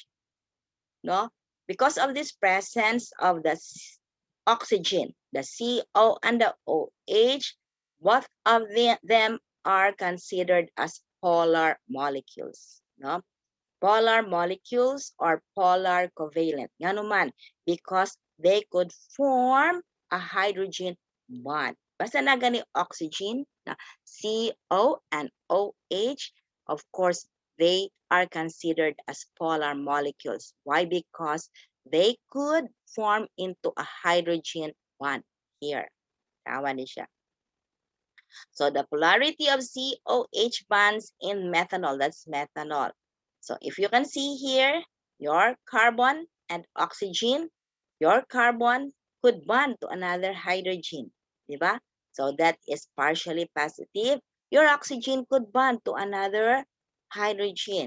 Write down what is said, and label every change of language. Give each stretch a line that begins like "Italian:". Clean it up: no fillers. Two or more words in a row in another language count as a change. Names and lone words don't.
English: No, because of this presence of the oxygen, the CO and the OH, both of them are considered as polar molecules. No, polar molecules or polar covalent.
Cebuano: Nga naman,
English: because they could form a hydrogen bond.
Cebuano: Basta na gani
English: oxygen, na CO and OH, of course, they are considered as polar molecules. Why? Because they could form into a hydrogen bond here.
Cebuano: Tawa ni siya.
English: So the polarity of COH bonds in methanol, that's methanol. So if you can see here, your carbon and oxygen, your carbon could bond to another hydrogen, diba? So that is partially positive. Your oxygen could bond to another hydrogen.